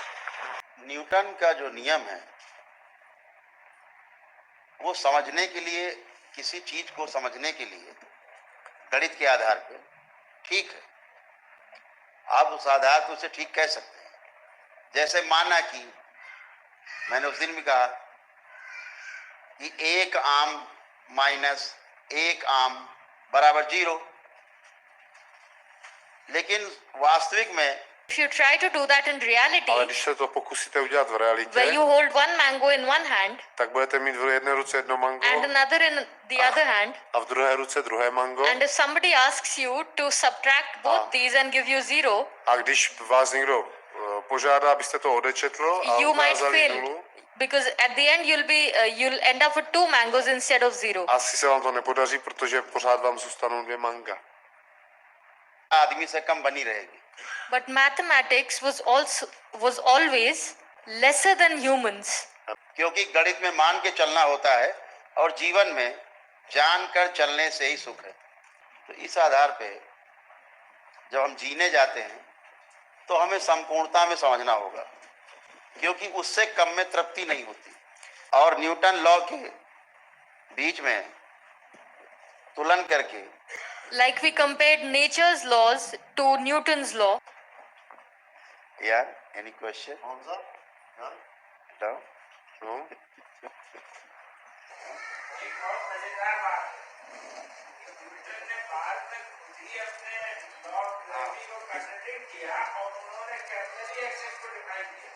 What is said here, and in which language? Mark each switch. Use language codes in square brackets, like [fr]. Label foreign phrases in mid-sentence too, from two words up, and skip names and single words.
[hi] न्यूटन का जो नियम है वो समझने के लिए, किसी चीज को समझने के लिए गणित के आधार पे ठीक है, आप उस आधार पर उसे ठीक कह सकते हैं। जैसे माना कि मैंने उस दिन भी कहा कि 1 आम माइनस 1 आम बराबर 0, लेकिन वास्तविक में [en] If you try to do that in reality, [cs] Ale když se to pokusíte udělat v realitě, [en] where you hold one mango in one hand [cs] tak budete mít v jedné ruce jedno mango [en] and another in the other hand, [cs] a v druhé ruce druhé mango. [en] and if somebody asks you to subtract both these and give you 0, [cs] A když vás někdo požádá, abyste to odečetl a [en] you might [cs] ukázali [en] fail [cs] nulu, [en] because at the end you'll end up with 2 mangoes instead of 0. [cs] asi se vám to nepodaří, protože pořád vám zůstanou 2 manga. [hi] आदमी से कम बनी रहेगी। [en] But mathematics was always lesser than humans, [hi] क्योंकि गणित में मान के चलना होता है और जीवन में जानकर चलने से ही सुख है। तो इस आधार पे जब हम जीने जाते हैं तो हमें संपूर्णता में समझना होगा, क्योंकि उससे कम में तृप्ति नहीं होती। और न्यूटन लॉ के बीच में तुलन करके [en] like we compared nature's laws to Newton's law. यार any question? No? [hi] एक और मजेदार बात कि न्यूटन ने बाद में खुद ही अपने [en] law of gravity [hi] को कंट्रडिक्ट किया और उन्होंने [en] capitally access [hi] को डिफाइन किया।